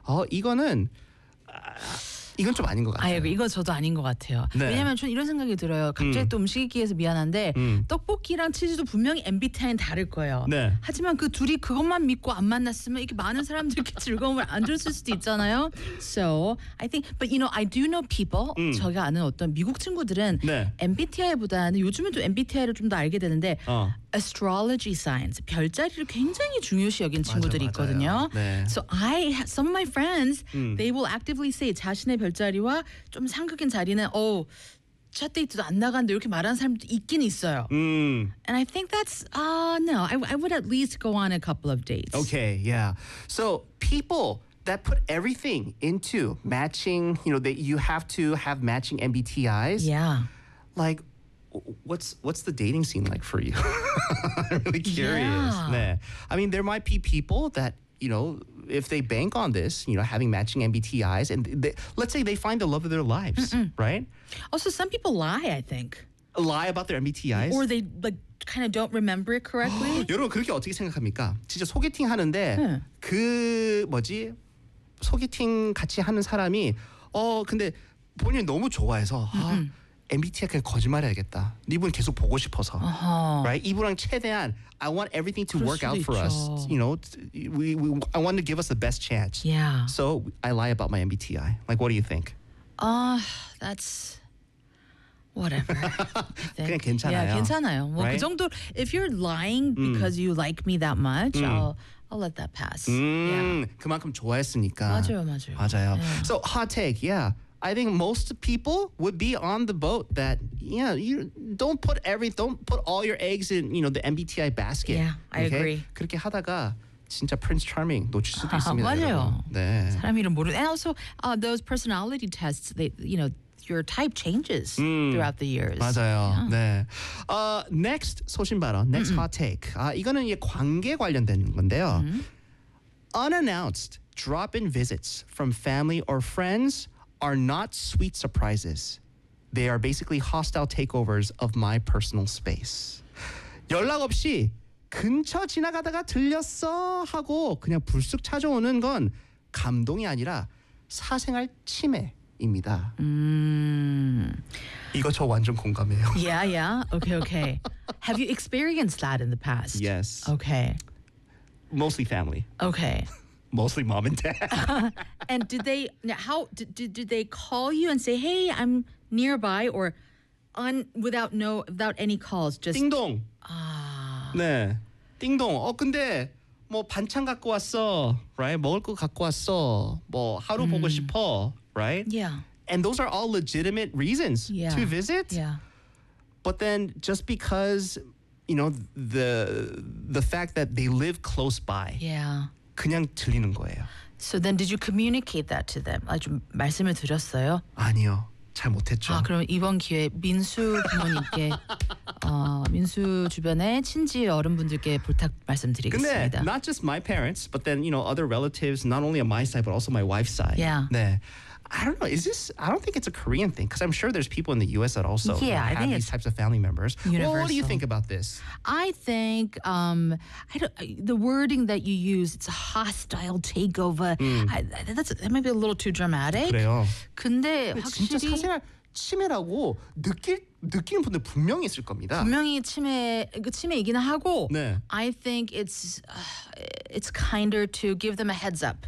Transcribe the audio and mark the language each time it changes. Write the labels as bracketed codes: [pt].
[ko] 이거는 이건 좀 아닌 것 같아요. 아, 이거 저도 아닌 것 같아요. 네. 왜냐하면 저는 이런 생각이 들어요. 갑자기 또 음식이기에서 미안한데 떡볶이랑 치즈도 분명히 MBTI는 다를 거예요. 네. 하지만 그 둘이 그것만 믿고 안 만났으면 이렇게 많은 사람들께 즐거움을 안 줬을 수도 있잖아요. [en] So I think, but you know, I do know people. [ko] 저희가 아는 어떤 미국 친구들은 네. MBTI보다는 요즘은 또 MBTI를 좀 더 알게 되는데 astrology signs, 별자리를 굉장히 중요시 여긴 친구들이 있거든요. 네. [en] So I, some of my friends, they will actively say [ko] 자신 별자리와 좀 상극인 자리는 어 첫데이트도 안 나간다 이렇게 말하는 사람도 있긴 있어요. [en] And I think that's I would at least go on a couple of dates. Okay, yeah. So people that put everything into matching, you know, that you have to have matching MBTIs. Yeah. Like, what's the dating scene like for you? I'm really curious. Yeah. 네. I mean, there might be people that, you know, if they bank on this, you know, having matching MBTIs, and they, let's say they find the love of their lives, right? Also, some people lie, I think. Lie about their MBTIs? Or they, like, kind of don't remember it correctly. [ko] 여러분, 그렇게 어떻게 생각합니까? 진짜 소개팅 하는데, 그, 뭐지? 소개팅 같이 하는 사람이, 근데 본인 너무 좋아해서, MBTI 그냥 거짓말해야겠다. 이분 계속 보고 싶어서. [en] Right? [ko] 이분이랑 최대한 [en] I want everything to work out for [ko] 있죠. [en] us. You know, we I want to give us the best chance. Yeah. So, I lie about my MBTI. Like, what do you think? That's whatever. [ko] 그냥 괜찮아요. Yeah, 괜찮아요. [en] 뭐 right? [ko] 그 정도 [en] if you're lying because you like me that much, I'll let that pass. [ko] Yeah. 그만큼 좋아했으니까. 맞아요. [en] Yeah. So, hot take. Yeah. I think most people would be on the boat that, yeah, you don't put every, don't put all your eggs in, you know, the MBTI basket. Yeah, I okay? agree. [ko] 그렇게 하다가 진짜 Prince Charming 놓칠 수도 있습니다. 맞아요. 여러분. 네. 사람 이름 모르. [en] And also those personality tests, they, you know, your type changes throughout the years. [ko] 맞아요. [en] Yeah. 네. Next 소신발언, next hot take. [ko] 이거는 이제 관계 관련된 건데요. [en] Unannounced drop-in visits from family or friends are not sweet surprises. They are basically hostile takeovers of my personal space. [ko] 연락 없이 근처 지나가다가 들렸어 하고 그냥 불쑥 찾아오는 건 감동이 아니라 사생활 침해입니다. 이거 저 완전 공감해요. [en] Yeah, yeah. Okay, okay. Have you experienced that in the past? Yes. Okay. Mostly family. Okay. Mostly mom and dad. And did they, how, did they call you and say, hey, I'm nearby or on, without no, without any calls, just. [ko] 띵동. 아. 네. 띵동. 근데 뭐 반찬 갖고 왔어. Right? 먹을 거 갖고 왔어. 뭐 하루 보고 싶어. Right? [en] Yeah. And those are all legitimate reasons to visit. Yeah. But then just because, you know, the fact that they live close by. Yeah. [ko] 그냥 들리는 거예요. [en] So then did you communicate that to them? [ko] 아, 좀 말씀을 드렸어요? 아니요. 잘 못했죠. 아, 그럼 이번 기회에 민수 부모님께 민수 주변의 친지 어른분들께 부탁 말씀드리겠습니다. [en] 근데 not just my parents, but then you know other relatives not only on my side but also my wife's side. Yeah. 네. I don't know. Is this I don't think it's a Korean thing because I'm sure there's people in the US that also have these types of family members. Universal. Well, what do you think about this? I think the wording that you use, it's a hostile takeover. That might be a little too dramatic. [ko] 그래요. 근데 확실히 진짜 사실 침해라고 느끼는 분들 분명히 있을 겁니다. 분명히 침해이긴 하고 네. [en] I think it's kinder to give them a heads up.